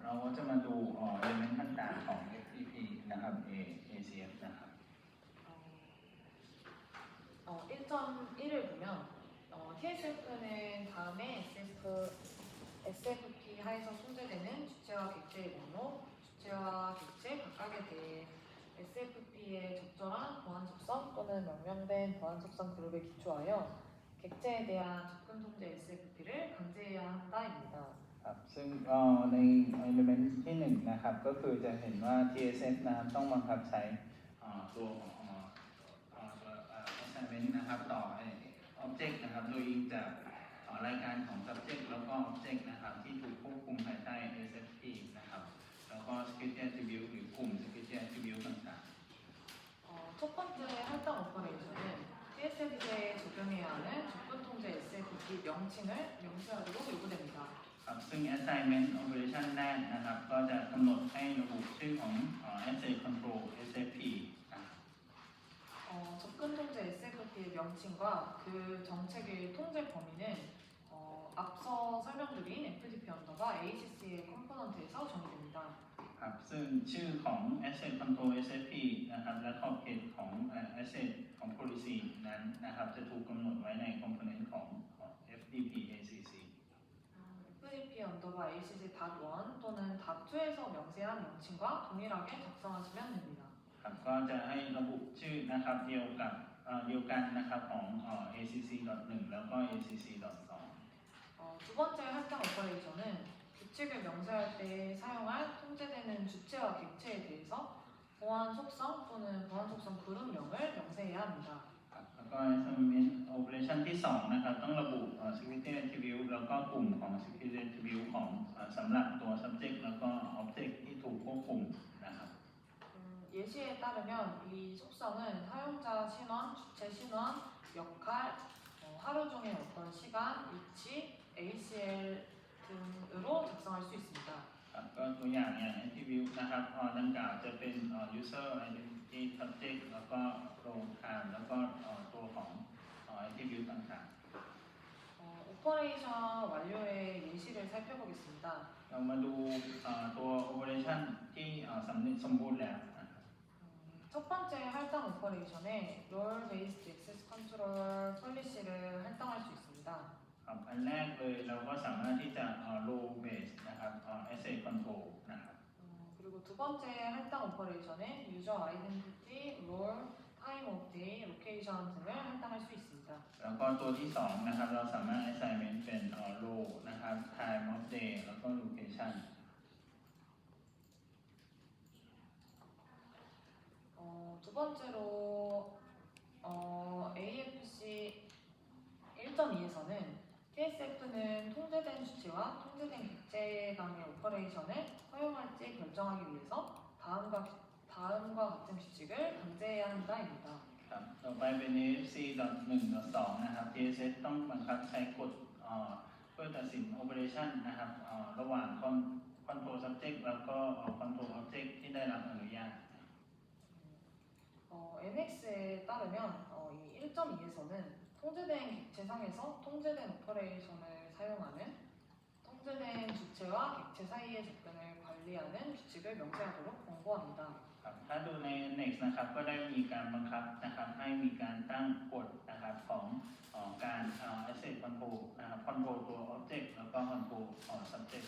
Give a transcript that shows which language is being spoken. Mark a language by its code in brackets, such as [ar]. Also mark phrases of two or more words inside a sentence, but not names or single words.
[th] จะมาดู element ต่างๆของ FTP นะครับ ACF นะครับ [ko] 1.1을 보면 TSF는 다음에 SFP 하에서 통제되는 주체와 객체의 목록, 주체와 객체 각각에 대해 SFP의 적절한 보안 속성 또는 명명된 보안 속성 그룹에 기초하여 객체에 대한 접근 통제 SFP를 강제해야 한다입니다. [th] ครับซึ่งใน element ที่1นะครับก็คือจะเห็นว่า TSF นะครับต้องบังคับใช้ตัว assignment นะครับต่อ object นะครับโดยอิงจากรายการของ subject แล้วก็ object นะครับที่ถูกควบคุมภายใต้ SFP นะครับแล้วก็ [en] security attribute [th] หรือกลุ่ม [en] security attribute [th] ต่างๆ [ko] 첫 번째 할당 오퍼레이션은 TSF에 적용해야 하는 접근 통제 SFP 명칭을 명시하도록 요구됩니다. [th] ครับซึ่ง [en] assignment operation [th] แรกนะครับก็จะกำหนดให้ระบุชื่อของ [en] asset control SFP [th] นะครับ [ko] 접근 통제 SFP의 명칭과 그 정책의 통제 범위는 앞서 설명드린 FTP 언더바 ACC의 컴포넌트에서 정의됩니다. [th] ครับซึ่งชื่อของ [en] asset control SFP [th] นะครับและขอบเขตของ asset ของ policy นั้นนะครับจะถูกกำหนดไว้ใน component ของ FTP ACC [ko] FTP 언더바 ACC .1 또는 .2에서 명세한 명칭과 동일하게 작성하시면 됩니다. [th] ครับก็จะให้ระบุชื่อนะครับเดียวกันนะครับของ ACC.1 แล้วก็ ACC.2 [ko] 두 번째 할당 오퍼레이션은 규칙을 명세할 때 사용할 통제되는 주체와 객체에 대해서 보안 속성 또는 보안 속성 그룹명을 명세해야 합니다. [th] แล้วก็ [en] assignment operation [th] ที่2นะครับต้องระบุ [en] security attribute [th] แล้วก็กลุ่มของ [en] security attribute [th] ของสำหรับตัว subject แล้วก็ object ที่ถูกควบคุมนะครับ [ko] 예시에 따르면 이 속성은 사용자 신원, 주체 신원, 역할, 하루 중에 어떤 시간, 위치, ACL 등으로 작성할 수 있습니다. [th] ก็ตัวอย่าง attribute นะครับดังกล่าวจะเป็น [en] user identity subject [th] แล้วก็ [en] role time [th] แล้วก็ตัวของ attribute ต่างๆ [ko] 오퍼레이션 완료의 예시를 살펴보겠습니다. [th] เรามาดูตัว operation ที่สมบูรณ์แล้ว [ko] 첫 번째 할당 오퍼레이션에 [en] Role Based Access Control [ko] 폴리시를 할당할 수 있습니다. [th] อันแรกเลยเราก็สามารถที่จะ [en] role based [th] นะครับ [en] asset control [th] นะครับ [ko] 그리고 두 번째 할당 오퍼레이션에 [en] User Identity, Role, Time of Day, Location [ko] 등을 할당할 수 있습니다. [th] แล้วก็ตัวที่2นะครับเราสามารถ assignment เป็น role นะครับ [en] time of day [th] แล้วก็ location [ko] 두 번째로 AFC 1.2에서는 TSF는 통제된 주체와 통제된 객체 간의 오퍼레이션을 허용할지 결정하기 위해서 다음과 같은 규칙을 강제해야 한다입니다. [th] ครับต่อไปเป็น AFC 1.2 นะครับ TSF ต้องบังคับใช้กฎเพื่อตัดสิน operation นะครับระหว่าง [en] control subject [th] แล้วก็ [en] control object [th] ที่ได้รับอนุญาต [ko] NX에 따르면 이 1.2에서는 통제된 객체상에서 통제된 오퍼레이션을 사용하는 통제된 주체와 객체 사이의 접근을 관리하는 규칙을 명시하도록 권고합니다. [th] ถ้าดูใน NX นะครับก็ได้มีการบังคับนะครับให้มีการตั้งกฎนะครับของการ [en] asset control [th] นะครับ control ตัว object แล้วก็ [en] control subject